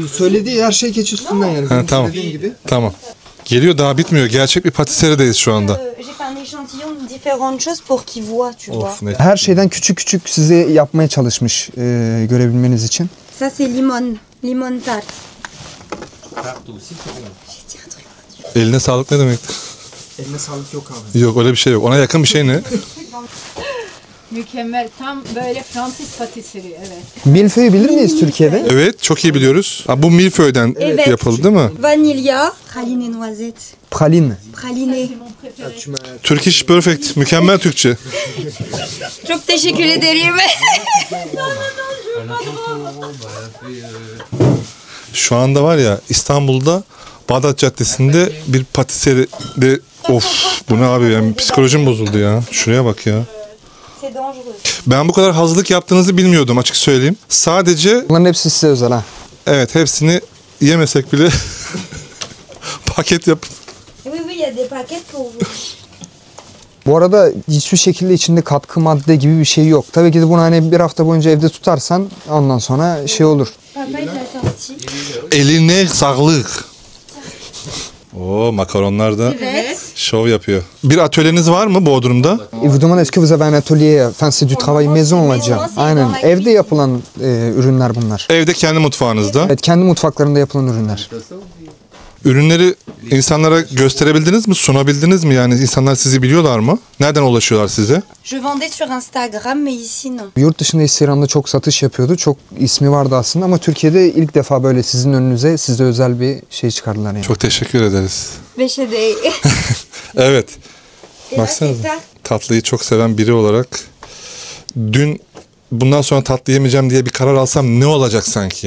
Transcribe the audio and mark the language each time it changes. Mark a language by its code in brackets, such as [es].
[tr] Söylediği her şey keçi sütünden yani. Ha, tamam. Tamam. Geliyor, daha bitmiyor. Gerçek bir patiserideyiz şu anda. [fr] J'ai fait un échantillon de différentes choses pour qu'ils voient, tu vois. [tr] Of ne. Her şeyden küçük küçük size yapmaya çalışmış görebilmeniz için. [fr] Ça c'est limon, limon tarte. [tr] Eline sağlık ne demek? Eline sağlık yok abi. Yok, öyle bir şey yok. Ona yakın bir şey ne? Mükemmel. Tam böyle Fransız patisserie, evet. Milföy'ü bilir miyiz Türkiye'de? Evet, çok iyi biliyoruz. Ha, bu milföyden Evet. yapıldı değil mi? [fr] Vanilla, praline noisette. Praline. Praline. [en] Turkish perfect. [tr] Mükemmel Türkçe. Çok teşekkür ederim. Şu anda var ya, İstanbul'da Bağdat Caddesi'nde bir patiseride... Of, bu ne abi, yani psikolojim bozuldu ya. Şuraya bak ya. [fr] C'est dangereux. [tr] Ben bu kadar hazırlık yaptığınızı bilmiyordum, açık söyleyeyim. Sadece, Bunların hepsi size özel ha. evet, hepsini yemesek bile paket yap. [fr] Oui, oui, il y a des paquets pour vous. [tr] Bu arada hiçbir şekilde içinde katkı madde gibi bir şey yok. Tabii ki de bunu hani bir hafta boyunca evde tutarsan ondan sonra şey olur. [fr] Papa, il l'a sorti. [tr] Eline sağlık. Oo, makaronlar da Evet. şov yapıyor. Bir atölyeniz var mı Bodrum'da? [fr] Et vous demandez est-ce que vous avez un atelier, enfin c'est du travail maison on va dire. Maison, c'est [tr] Aynen. [fr] dans la [tr] Evde [fr] cuisine. [tr] yapılan ürünler bunlar. Evde kendi mutfağınızda. Evet, kendi mutfaklarında yapılan ürünler. Ürünleri insanlara gösterebildiniz mi? Sunabildiniz mi? Yani insanlar sizi biliyorlar mı? Nereden ulaşıyorlar size? [fr] Je vendais sur Instagram, mais ici non. [tr] Yurt dışında Instagram'da çok satış yapıyordu. Çok ismi vardı aslında ama Türkiye'de ilk defa böyle sizin önünüze size özel bir şey çıkardılar yani. Çok teşekkür ederiz. Beşede. Evet. Baksanıza. Tatlıyı çok seven biri olarak dün bundan sonra tatlı yemeyeceğim diye bir karar alsam ne olacak sanki?